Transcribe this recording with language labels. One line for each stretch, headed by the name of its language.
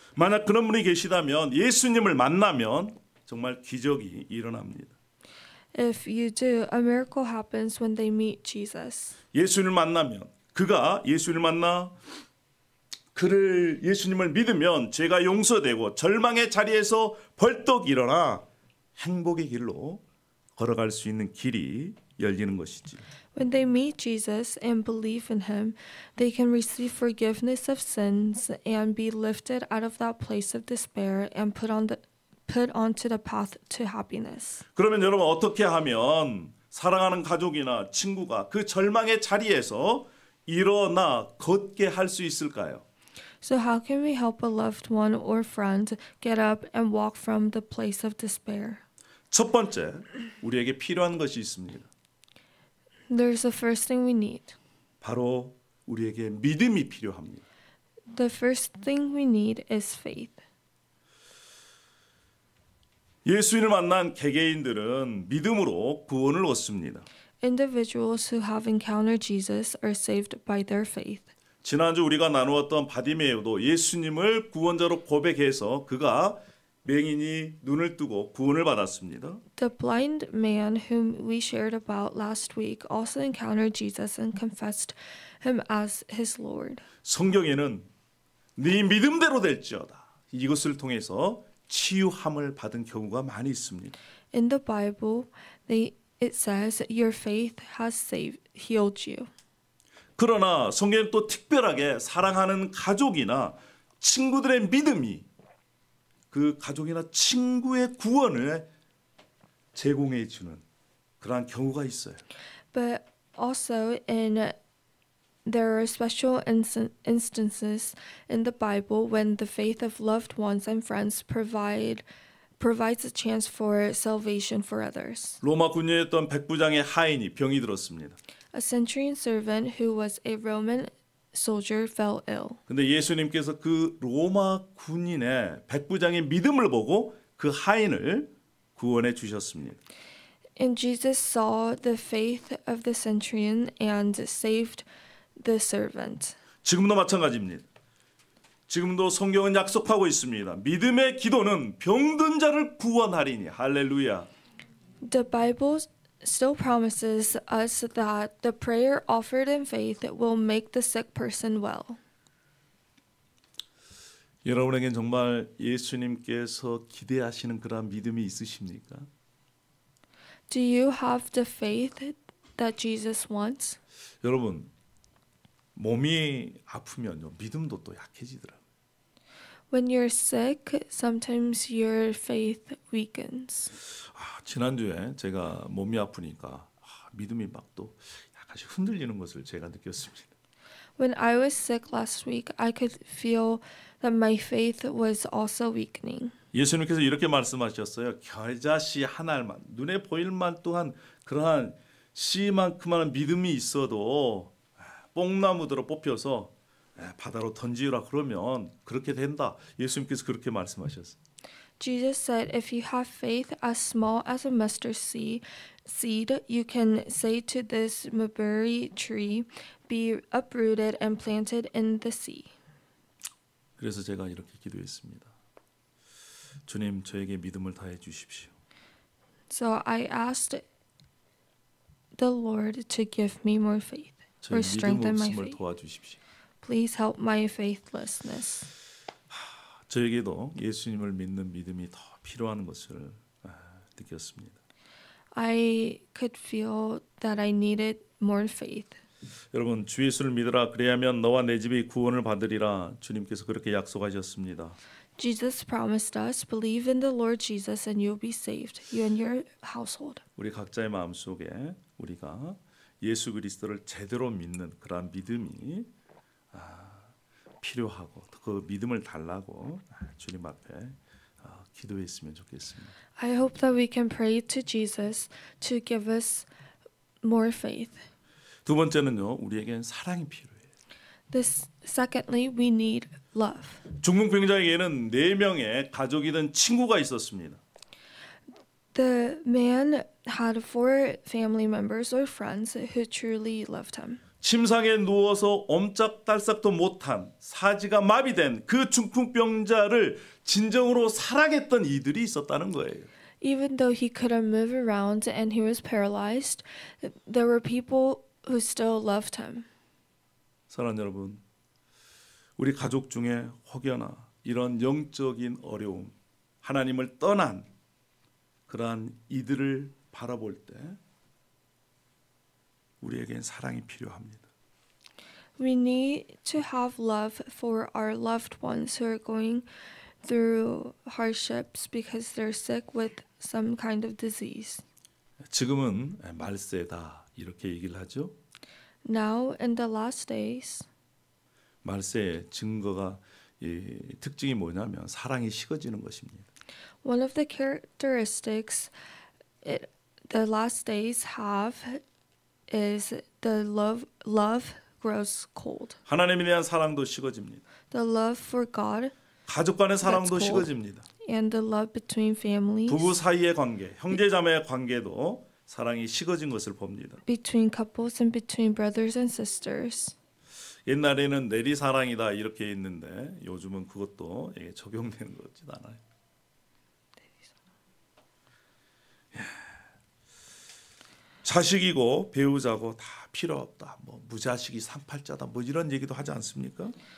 Korean: 만약 그런 분이 계시다면 예수님을 만나면 정말 기적이 일어납니다.
English: If you do, a miracle happens when they meet Jesus.
Korean: 예수님을 만나면 그가 예수를 만나 그를 예수님을 믿으면 죄가 용서되고 절망의 자리에서 벌떡 일어나 행복의 길로 걸어갈 수 있는 길이 열리는 것이지.
English: When they meet Jesus and believe in him, they can receive forgiveness of sins and be lifted out of that place of despair and put onto the path to happiness.
Korean: 그러면 여러분 어떻게 하면 사랑하는 가족이나 친구가 그 절망의 자리에서 일어나 걷게 할 수 있을까요?
English: So how can we help a loved one or friend get up and walk from the place of despair?
Korean: 첫 번째, 우리에게 필요한 것이 있습니다.
English: There's the first thing we need.
Korean: 바로 우리에게 믿음이 필요합니다.
English: The first thing we need is faith.
Korean: 예수님을 만난 개개인들은 믿음으로 구원을 얻습니다.
English: Individuals who have encountered Jesus are saved by their faith.
Korean: 지난주 우리가 나누었던 바디메오도 예수님을 구원자로 고백해서 그가 맹인이 눈을 뜨고 구원을 받았습니다.
English: The blind man whom we shared about last week also encountered Jesus and confessed him as his Lord.
Korean: 성경에는 네 믿음대로 될지어다. 이것을 통해서 치유함을 받은 경우가 많이 있습니다.
English: In the Bible, it says, "Your faith has healed you."
Korean: 그러나 성경은 또 특별하게 사랑하는 가족이나 친구들의 믿음이 그 가족이나 친구의 구원을 제공해 주는 그러한 경우가 있어요.
English: But also there are special instances in the Bible when the faith of loved ones and friends provides a chance for salvation for others.
Korean: 로마 군주였던 백부장의 하인이 병이 들었습니다.
English: A centurion servant who was a Roman soldier fell ill.
Korean: 근데 예수님께서 그 로마 군인의 백부장의 믿음을 보고 그 하인을 구원해 주셨습니다.
English: And Jesus saw the faith of the centurion and saved the servant.
Korean: 지금도 마찬가지입니다. 지금도 성경은 약속하고 있습니다. 믿음의 기도는 병든 자를 구원하리니. 할렐루야.
English: The Bible still promises us that the prayer offered in faith will make the sick person well.
Korean: 여러분에겐 정말 예수님께서 기대하시는 그런 믿음이 있으십니까?
English: Do you have the faith that Jesus wants?
Korean: 여러분, 몸이 아프면요, 믿음도 또 약해지더라고요.
English: When you're sick, sometimes your faith weakens.
Korean: 지난주에 제가 몸이 아프니까 믿음이 막 또 약간씩 흔들리는 것을 제가 느꼈습니다.
English: When I was sick last week, I could feel that my faith was also weakening.
Korean: 예수님께서 이렇게 말씀하셨어요. 겨자씨 한 알만, 눈에 보일 만 또한 그러한 씨만큼만 믿음이 있어도 뽕나무들어 뽑혀서 바다로 던지라 그러면 그렇게 된다. 예수님께서 그렇게 말씀하셨어요.
English: Jesus said, if you have faith as small as a mustard seed, you can say to this mulberry tree, be uprooted and planted in the sea.
Korean: 그래서 제가 이렇게 기도했습니다. 주님, 저에게 믿음을 다해 주십시오.
English: So I asked the Lord to give me more faith, or
Korean: 저의 믿음
English: strengthen my
Korean: 없음을
English: faith.
Korean: 도와주십시오.
English: Please help my faithlessness.
Korean: 저에게도 예수님을 믿는 믿음이 더 필요한 것을 느꼈습니다.
English: I could feel that I needed more faith.
Korean: 여러분, 주 예수를 믿으라 그래야면 너와 내 집이 구원을 받으리라. 주님께서 그렇게 약속하셨습니다.
English: Jesus promised us, believe in the Lord Jesus and you'll be saved, you and your household.
Korean: 우리 각자의 마음속에 우리가 예수 그리스도를 제대로 믿는 그러한 믿음이 필요하고 그 믿음을 달라고 주님 앞에 기도했으면 좋겠습니다.
English: I hope that we can pray to Jesus to give us more faith.
Korean: 두 번째는요, 우리에겐 사랑이 필요해요.
English: Secondly, we need love.
Korean: 중풍병자에게는 4명의 가족이든 친구가 있었습니다.
English: The man had 4 family members or friends who truly loved him.
Korean: 침상에 누워서 옴짝달싹도 못한 사지가 마비된 그 중풍병자를 진정으로 사랑했던 이들이 있었다는 거예요.
English: Even though he couldn't move around and he was paralyzed, there were people who still loved him.
Korean: 사랑하는 여러분, 우리 가족 중에 혹여나 이런 영적인 어려움, 하나님을 떠난 그러한 이들을 바라볼 때 우리에겐 사랑이 필요합니다.
English: We need to have love for our loved ones who are going through hardships because they're sick with some kind of disease.
Korean: 지금은 말세다 이렇게 얘기를 하죠.
English: Now, in the last days,
Korean: 말세의 증거가 특징이 뭐냐면 사랑이 식어지는 것입니다.
English: one of the characteristics the last days have is the love grows cold.
Korean: 하나님에 대한 사랑도 식어집니다.
English: The love for God
Korean: 가족 간의 사랑도
English: That's cold.
Korean: 식어집니다.
English: and the love between families,
Korean: 부부 사이의 관계, 형제자매의 관계도 사랑이 식어진 것을 봅니다.
English: between couples and between brothers and sisters.
Korean: 옛날에는 내리 사랑이다 이렇게 있는데 요즘은 그것도 적용되는 것 같지도 않아요. 자식이고 배우자고 다 필요 없다. 뭐 무자식이 상팔자다. 뭐 이런 얘기도 하지 않습니까?